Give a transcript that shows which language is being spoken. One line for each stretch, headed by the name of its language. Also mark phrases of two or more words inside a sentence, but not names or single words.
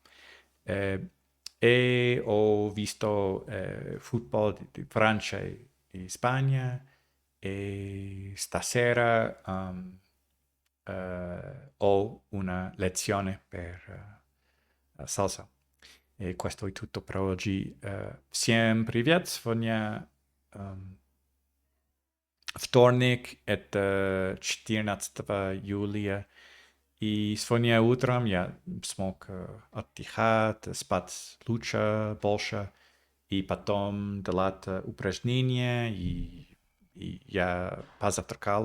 Italian: Eh, e ho visto football di Francia e Spagna e stasera ho una lezione per salsa. E questo è tutto per oggi.
Russian: Всем привет! Сегодня вторник, это 14 июля. И сегодня утром я смог отдыхать, спать лучше, больше, и потом делать упражнения, и я позавтракал.